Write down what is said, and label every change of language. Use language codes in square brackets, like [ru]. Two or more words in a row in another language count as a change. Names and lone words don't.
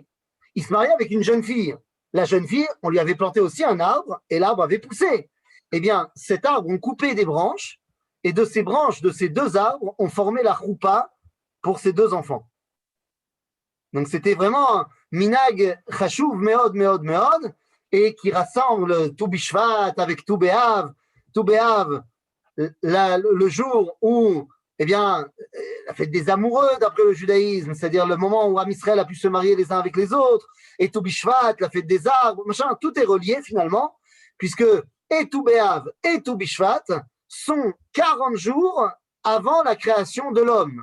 [fr] Il se mariait avec une jeune fille. La jeune fille, on lui avait planté aussi un arbre et l'arbre avait poussé. Eh bien, cet arbre, on coupait des branches et de ces branches, de ces deux arbres, on formait la choupa pour ces deux enfants. Donc, c'était vraiment un [he] מנהג חשוב מאוד מאוד מאוד, [fr] et qui rassemble tout Bishvat avec tout Béav, le jour où, eh bien, la fête des amoureux d'après le judaïsme, c'est-à-dire le moment où [he] עם ישראל [fr] a pu se marier les uns avec les autres, et tout Bishvat, la fête des arbres, machin, tout est relié finalement, puisque et tout Béav et tout Bishvat sont 40 jours avant la création de l'homme.